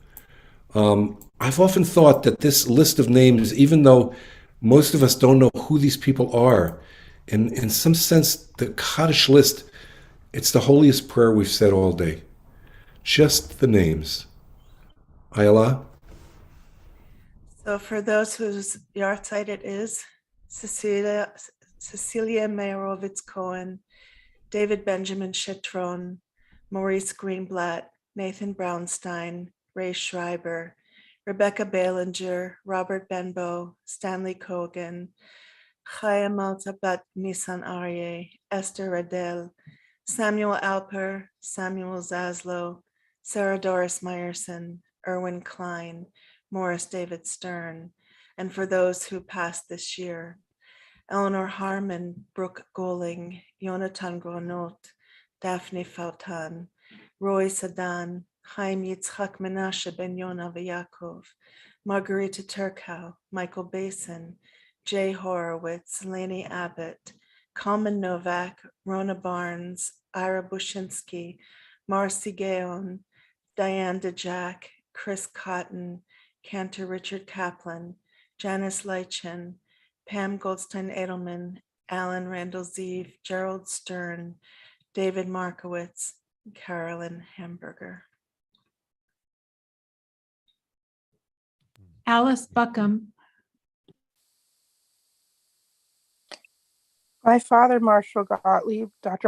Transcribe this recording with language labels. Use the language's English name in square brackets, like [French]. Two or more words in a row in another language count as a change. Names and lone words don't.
[English] I've often thought that this list of names, even though most of us don't know who these people are, in some sense, the Kaddish list, it's the holiest prayer we've said all day. Just the names. Ayala? So for those whose yahrzeit it is, Cecilia Meyerowitz Cohen, David Benjamin Citron, Maurice Greenblatt, Nathan Brownstein, Ray Schreiber, Rebecca Balinger, Robert Benbow, Stanley Cogan, Chaya Maltabat Nisan Aryeh, Esther Radel, Samuel Alper, Samuel Zaslow, Sarah Doris Meyerson, Erwin Klein, Morris David Stern, and for those who passed this year, Eleanor Harmon, Brooke Goling, Jonathan Gronot, Daphne Fautan, Roy Sadan, Chaim Yitzchak Menashe Ben Yona V'Yakov, Margarita Turkow, Michael Basin, Jay Horowitz, Laney Abbott, Kalman Novak, Rona Barnes, Ira Bushinsky, Marcy Gaon, Diane DeJack, Chris Cotton, Cantor Richard Kaplan, Janice Leitchen, Pam Goldstein Edelman, Alan Randall Zeev, Gerald Stern, David Markowitz, Carolyn Hamburger. Alice Buckham. My father, Marshall Gottlieb, Dr.